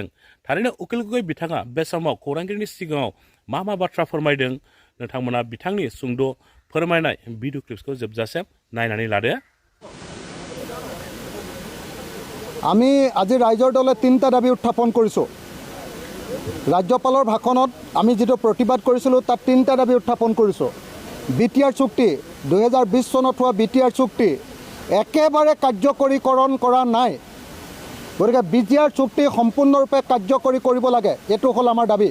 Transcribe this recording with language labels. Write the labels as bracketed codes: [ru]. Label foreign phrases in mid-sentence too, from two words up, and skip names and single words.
[brx] थारैनो उकिल गगৈ बिथाङा बे समाव खौरांगिरिनि सिगाङाव मा बाथ्रा फोरमायदों नोंथांमोना बिथांनि सुंद' फोरमायनाय [en] video clipsखौ [brx] जोबजासिम नायनानै लादो। [as] আমি আজি ৰাইজৰ দলে ৩টা দাবী উত্থাপন কৰিছোঁ। ৰাজ্যপালৰ ভাষণত আমি যিটো প্ৰতিবাদ কৰিছিলোঁ তাত 3টা দাবী উত্থাপন কৰিছোঁ। বিটিআৰ চুক্তি 2020 চনত হোৱা বিটিআৰ চুক্তি একেবাৰে কাৰ্যকৰীকৰণ কৰা নাই, গতিকে বিটিআৰ চুক্তি সম্পূৰ্ণৰূপে কাৰ্যকৰী কৰিব লাগে, এইটো হ'ল আমাৰ দাবী।